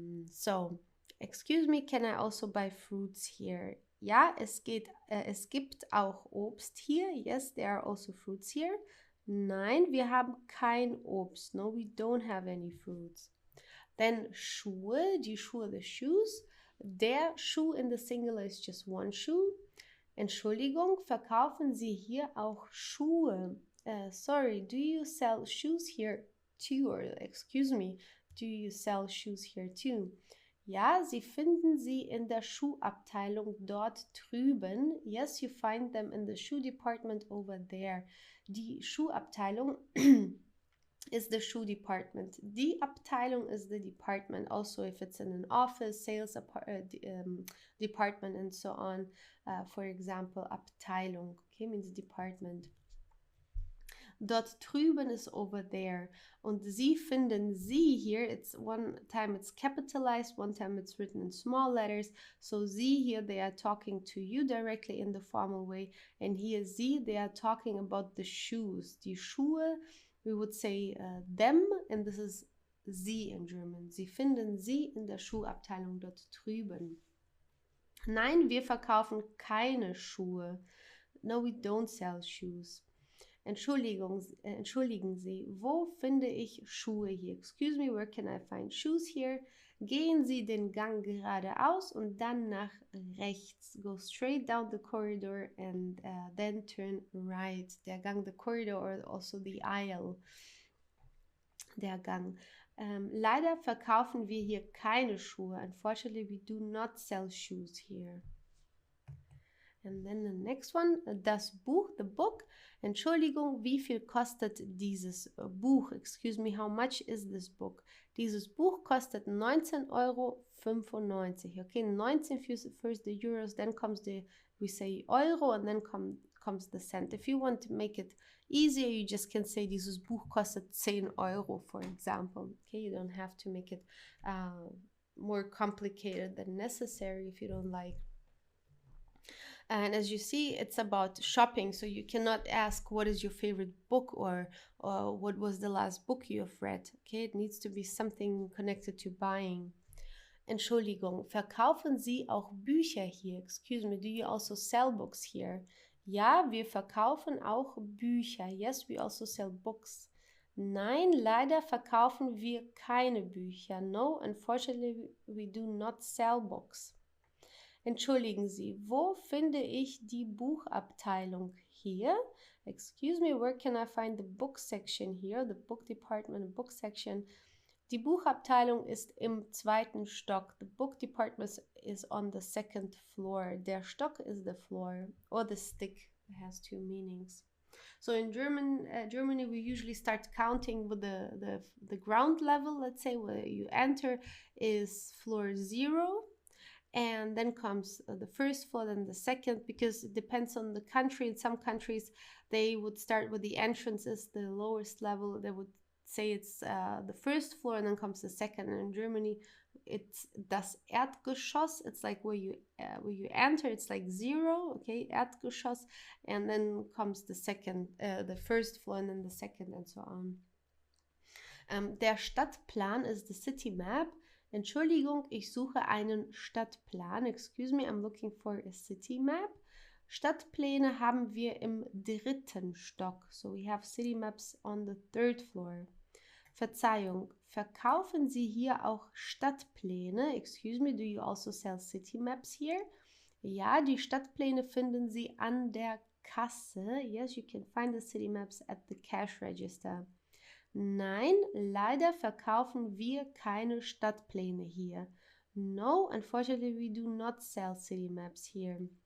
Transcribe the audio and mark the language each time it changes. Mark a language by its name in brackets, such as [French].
[English] So, excuse me, can I also buy fruits here? [German] Ja, es gibt auch Obst hier. [English] Yes, there are also fruits here. [German] Nein, wir haben kein Obst. [English] No, we don't have any fruits. Then Schuhe, die Schuhe, the shoes. Der Schuh in the singular is just one shoe. [German] Entschuldigung, verkaufen Sie hier auch Schuhe? [English] Sorry, do you sell shoes here too? Or excuse me, do you sell shoes here too? [German] Ja, Sie finden sie in der Schuhabteilung dort drüben. [English] Yes, you find them in the shoe department over there. Die Schuhabteilung is the shoe department. Die Abteilung is the department. Also, if it's in an office, sales department, and so on. For example, Abteilung, okay, means department. Dort drüben is over there. [German] Und Sie finden Sie [English] here. It's one time it's capitalized, one time it's written in small letters. So Sie here, they are talking to you directly in the formal way. And here Sie, they are talking about the shoes. Die Schuhe, we would say them, and this is Sie in German. [German] Sie finden Sie in der Schuhabteilung dort drüben. Nein, wir verkaufen keine Schuhe. [English] No, we don't sell shoes. [German] Entschuldigen Sie, wo finde ich Schuhe hier? [English] Excuse me, where can I find shoes here? [German] Gehen Sie den Gang geradeaus und dann nach rechts. [English] Go straight down the corridor and then turn right. Der Gang, the corridor, or also the aisle. Der Gang. [German] Leider verkaufen wir hier keine Schuhe. [English] Unfortunately, we do not sell shoes here. And then the next one, das Buch, the book. [German] Entschuldigung, wie viel kostet dieses Buch? [English] Excuse me, how much is this book? [German] Dieses Buch kostet 19,95 €. [English] Okay, 19 first the euros, then we say Euro, and then comes the cent. If you want to make it easier, you just can say [German] dieses Buch kostet 10 €, [English] for example. Okay, you don't have to make it more complicated than necessary if you don't like. And as you see, it's about shopping, so you cannot ask what is your favorite book or what was the last book you have read. Okay, it needs to be something connected to buying. [German] Entschuldigung, verkaufen Sie auch Bücher hier? [English] Excuse me, do you also sell books here? [German] Ja, wir verkaufen auch Bücher. [English] Yes, we also sell books. [German] Nein, leider verkaufen wir keine Bücher. [English] No, unfortunately, we do not sell books. [German] Entschuldigen Sie, wo finde ich die Buchabteilung? Hier? [English] Excuse me, where can I find the book section here? The book department, the book section. [German] Die Buchabteilung ist im 2. Stock. [English] The book department is on the 2nd floor. Der Stock is the floor, or the stick. It has 2 meanings. So in Germany, we usually start counting with the ground level. Let's say where you enter is floor 0. And then comes the first floor, then the second, because it depends on the country. In some countries, they would start with the entrances, the lowest level. They would say it's the first floor, and then comes the second. And in Germany, it's das Erdgeschoss. It's like where you enter. It's like 0, okay, Erdgeschoss, and then comes the second, the first floor, and then the second, and so on. Der Stadtplan is the city map. [German] Entschuldigung, ich suche einen Stadtplan. [English] Excuse me, I'm looking for a city map. [German] Stadtpläne haben wir im 3. Stock. [English] So we have city maps on the 3rd floor. [German] Verzeihung, verkaufen Sie hier auch Stadtpläne? [English] Excuse me, do you also sell city maps here? [German] Ja, die Stadtpläne finden Sie an der Kasse. [English] Yes, you can find the city maps at the cash register. [German] Nein, leider verkaufen wir keine Stadtpläne hier. [English] No, unfortunately we do not sell city maps here.